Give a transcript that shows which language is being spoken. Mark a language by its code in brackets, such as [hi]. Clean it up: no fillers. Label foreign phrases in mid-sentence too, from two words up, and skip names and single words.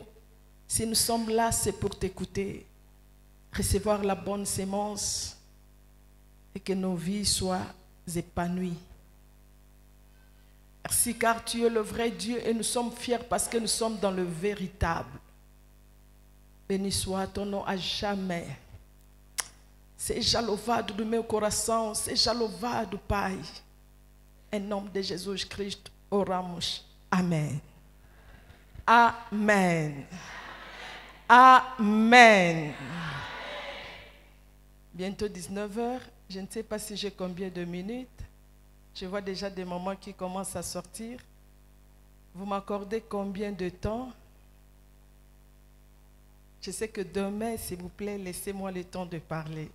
[fr] Si nous sommes là, c'est pour t'écouter, recevoir la bonne sémence et que nos vies soient épanouies. Merci car tu es le vrai Dieu et nous sommes fiers parce que nous sommes dans le véritable. Béni soit ton nom à jamais. [pt] Seja louvado do meu coração, seja louvado, Pai. Em nome de Jesus Cristo. Oramos. Amen. Amen. Amen. [fr] Bientôt 19h. Je ne sais pas si j'ai combien de minutes. Je vois déjà des moments qui commencent à sortir. Vous m'accordez combien de temps? Je sais que demain, s'il vous plaît, laissez-moi le temps de parler.